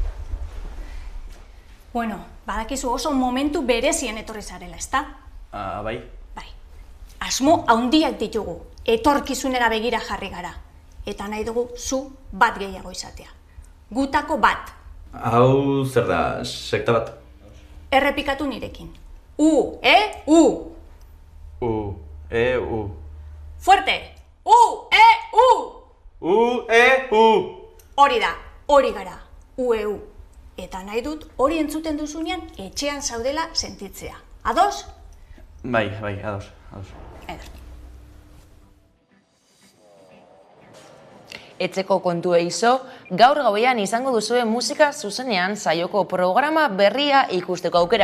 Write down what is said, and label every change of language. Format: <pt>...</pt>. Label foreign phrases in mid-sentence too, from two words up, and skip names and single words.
<eu>Bueno, badakizu oso momentu berezien etorri zarela, ezta? Bai. Bai. Asmo handiak ditugu, etorkizunera begira jarri gara. Eta nahi dugu zu bat gehiago izatea. Gutako bat. Hau zer da, sekta bat? Errepikatu nirekin. U, E, U. U, E, U. Fuerte! U, E, U. U, E, U. Hori da, hori gara. U, E, U. Eta nahi dut hori entzuten duzunean etxean zaudela sentitzea. Ados? Bai, ados. Etxeko kontu eizo, gaur gauean izango duzue musika zuzenean saioko programa berria ikusteko aukera.</eu>